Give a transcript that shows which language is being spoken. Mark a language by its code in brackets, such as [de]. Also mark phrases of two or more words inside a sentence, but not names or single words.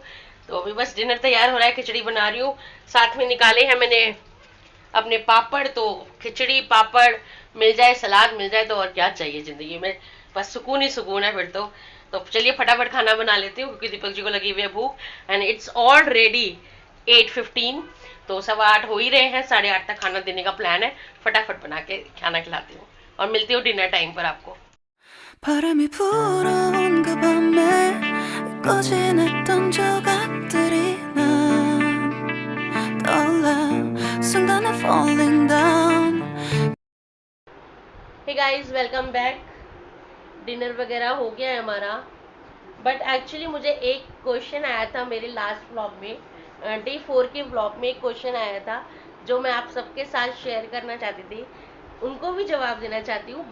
[hi] तो अभी बस डिनर तैयार हो रहा है, खिचड़ी बना रही हूँ। साथ में निकाले हैं मैंने अपने पापड़, तो खिचड़ी पापड़ मिल जाए, सलाद मिल जाए, तो और क्या चाहिए जिंदगी में। बस सुकून ही सुकून है फिर तो चलिए फटाफट खाना बना लेती हूँ, क्योंकि दीपक जी को लगी हुई है भूख। [en] And it's already 8:15, [hi] तो 7:15 हो ही रहे हैं, 8:30 तक खाना देने का प्लान है। फटाफट बना के खाना खिलाती हूँ और मिलती हूँ [en] dinner time [hi] पर आपको। [ko] 바람이 불어온 그 밤에 꺼진 했던 조각들이 난 떠올라 순간에 [en] falling down. Hey guys, welcome back. [hi] डिनर वगैरह हो गया है हमारा, [en] but actually [hi] मुझे एक क्वेश्चन आया था मेरे [en] last vlog [hi] में, Day 4 के व्लॉग में एक क्वेश्चन आया था, जो मैं आप सबके साथ शेयर करना चाहती थी, उनको भी जवाब देना चाहती हूँ।